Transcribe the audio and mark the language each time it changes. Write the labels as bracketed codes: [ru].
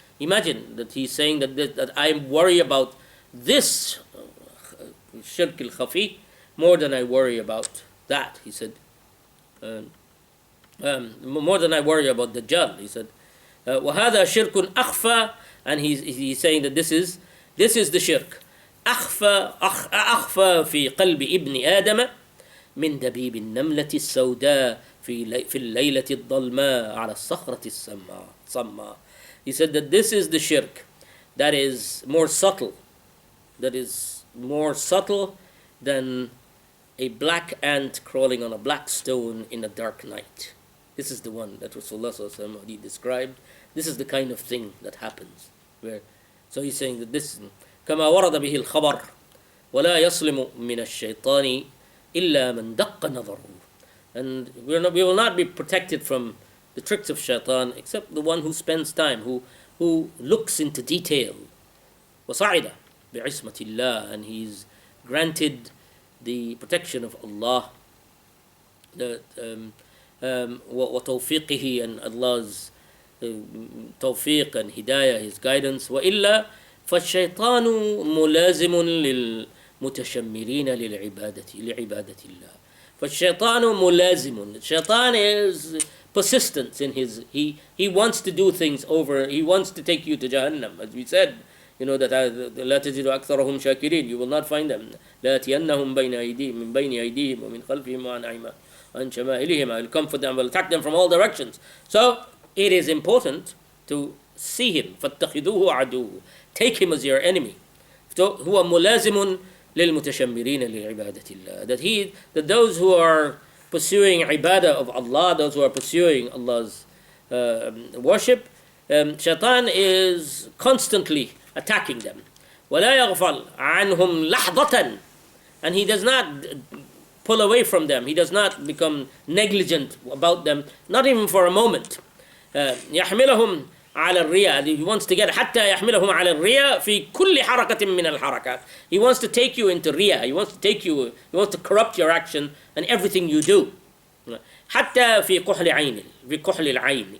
[en] Imagine that he's saying that I worry about this shirk al-khafi more than I worry about that. He said, more than I worry about Dajjal. He said, [ar] وَهَذَا شِرْكٌ أَخْفَى, [en] and he's saying that this is the shirk. [ar] أخفى في قلب ابن آدم من دبيب النملة السوداء في الليلة الظلماء على الصخرة الصماء. [en] He said that this is the shirk that is more subtle, than a black ant crawling on a black stone in a dark night. This is the one that Rasulullah sallallahu alaihi wasallam described. This is the kind of thing that happens. So he's saying that this [ar] كما ورد به الخبر ولا يسلم من الشيطان إلا من دق نظره. [en] And we will not be protected from the tricks of shaitan except the one who spends time, who looks into detail. [ar] وصعد بعصمة الله, [en] and he's granted the protection of Allah, the وتوفيقه, and Allah's tawfiq and hidayah, his guidance. [ar] وإلا فالشيطان ملازم للمتشمرين لعبادة الله. فالشيطان ملازم. [en] Shaitan is persistent in his, he wants to do things over, he wants to take you to Jahannam. As we said, that [ar] لا تجد أكثرهم شاكرين, [en] you will not find them. [ar] لا يأتينهم من بين أيديهم ومن خلفهم وعن شمائلهم. [en] I will come for them, will attack them from all directions. So it is important to see him. [ar] فاتخذوه عدو. [en] Take him as your enemy. [ar] هو ملازم للمتشمرين لعبادة الله. [en] That those who are pursuing ibadah of Allah, those who are pursuing Allah's worship, Shaitan is constantly attacking them. [ar] ولا يغفل عنهم لحظة, [en] and he does not pull away from them. He does not become negligent about them, not even for a moment. [ar] يحملهم على الرياء. [en] He wants to get [ar] حتى يحملهم على الرياء في كل حركة من الحركات. [en] He wants to take you into riya. He wants to corrupt your action and everything you do. [ar] حتى في كحل عين, في كحل العين.